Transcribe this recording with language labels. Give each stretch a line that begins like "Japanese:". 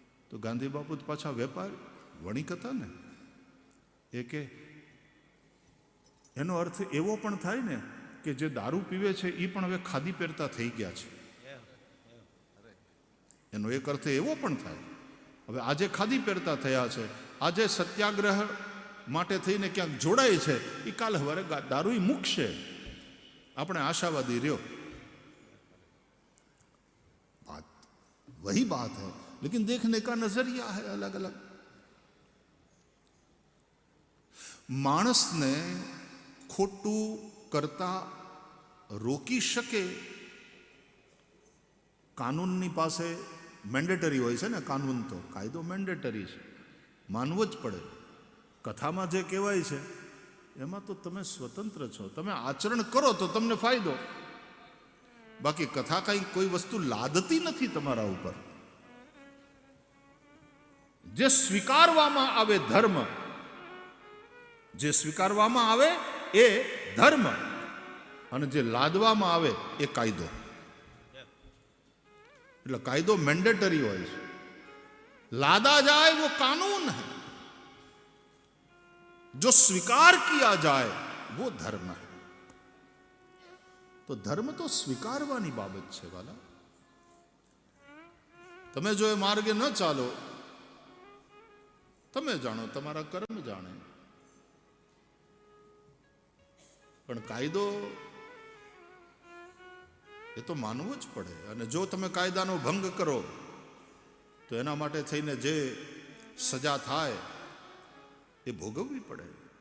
Gujarati: તો ગાંધી બાપુ તો પાછા વેપાર વણિક હતા ને. એ કે એનો અર્થ એવો પણ થાય ને કે જે દારૂ પીવે છે એ પણ હવે ખાદી પહેરતા થઈ ગયા છે. એનો એક અર્થ એવો પણ થાય, હવે આજે ખાદી પહેરતા થયા છે, આજે સત્યાગ્રહ માટે થઈને ક્યાંક જોડાય છે, એ કાલ હવારે દારૂ મૂકશે. આપણે આશાવાદી રહ્યો.
Hindi: बात वही बात है, लेकिन देखने का नजरिया है अलग अलग.
Gujarati: માણસને ખોટું કરતા રોકી શકે કાનૂનની પાસે મેન્ડેટરી હોય છે ને. કાનૂન તો કાયદો મેન્ડેટરી છે, માનવો જ પડે. કથામાં જે કહેવાય છે એમાં તો તમે સ્વતંત્ર છો, તમે આચરણ કરો તો તમને ફાયદો. બાકી કથા કંઈ કોઈ વસ્તુ લાદતી નથી તમારા ઉપર. જે સ્વીકારવામાં આવે ધર્મ, જે સ્વીકારવામાં આવે એ ધર્મ, અને જે લાદવામાં આવે એ કાયદો. એટલે કાયદો મેન્ડેટરી હોય છે,
Hindi: लादा जाए वो कानून है, जो स्वीकार किया जाए वो धर्म है.
Gujarati: तो धर्म तो स्वीकारवानी बाबत છે વાલા. તમે જો એ માર્ગે ન ચાલો, તમે જાણો, તમારા કર્મ જાણે, પણ કાયદો એ તો માનવો જ પડે. અને જો તમે કાયદાનો ભંગ કરો તો એના માટે થઈને જે સજા થાય એ ભોગવવી પડે.